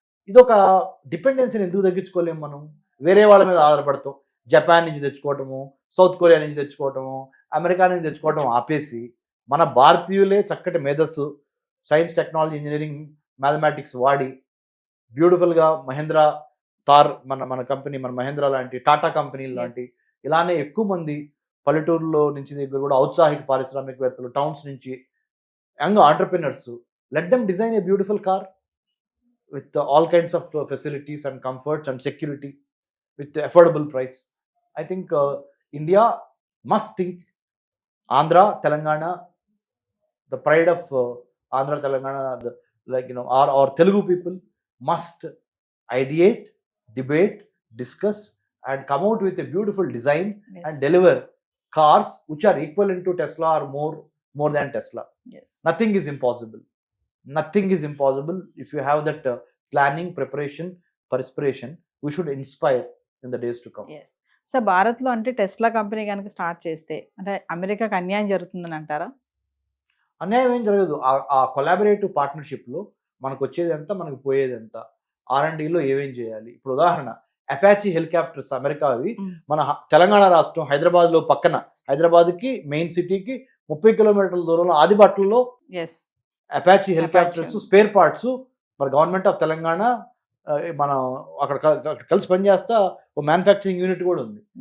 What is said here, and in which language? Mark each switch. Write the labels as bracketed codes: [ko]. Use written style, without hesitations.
[te] ఇదొక డిపెండెన్సీని ఎందుకు తగ్గించుకోలేము? మనం వేరే వాళ్ళ మీద ఆధారపడతాం, జపాన్ నుంచి తెచ్చుకోవటము, సౌత్ కొరియా నుంచి తెచ్చుకోవటము, అమెరికా నుంచి తెచ్చుకోవటం ఆపేసి మన భారతీయులే చక్కటి మేధస్సు, సైన్స్, టెక్నాలజీ, ఇంజనీరింగ్, మ్యాథమెటిక్స్ వాడి బ్యూటిఫుల్గా మహేంద్ర, థార్, మన కంపెనీ, మన మహేంద్ర లాంటి, టాటా కంపెనీలు లాంటి ఇలానే ఎక్కువ మంది పల్లెటూరులో నుంచి దగ్గర కూడా ఔత్సాహిక పారిశ్రామికవేత్తలు, టౌన్స్ నుంచి [en] Young entrepreneurs, let them design a beautiful car with all kinds of facilities and comforts and security with affordable price. I think India must think Andhra, Telangana, the pride of Andhra, Telangana, our Telugu people must ideate, debate, discuss and come out with a beautiful design and deliver cars which are equivalent to Tesla or more than Tesla. Nothing is impossible. Nothing is impossible if you have that planning, preparation, perspiration. We should inspire in the days to come. [te] So భారత్లో అంటే Tesla company కనుక start చేస్తే అంటే అమెరికాకి అన్యాయం జరుగుతుందని అంటారా? అన్యాయం ఏం జరగదు. ఆ కొలాబరేటివ్ పార్ట్నర్షిప్లో మనకు వచ్చేది ఎంత, మనకు పోయేది ఎంత, R&Dలో ఏమేం చేయాలి. ఇప్పుడు ఉదాహరణ అపాచీ హెలికాప్టర్స్ అమెరికావి మన తెలంగాణ రాష్ట్రం హైదరాబాద్లో పక్కన, హైదరాబాద్కి మెయిన్ సిటీకి 30 కిలోమీటర్ల దూరంలో ఆదిబట్లలో అపాచీ హెలికాప్టర్స్ స్పేర్ పార్ట్స్ మరి గవర్నమెంట్ ఆఫ్ తెలంగాణ మనం అక్కడ కలిసి పనిచేస్తా ఓ మ్యానుఫ్యాక్చరింగ్ యూనిట్ కూడా ఉంది.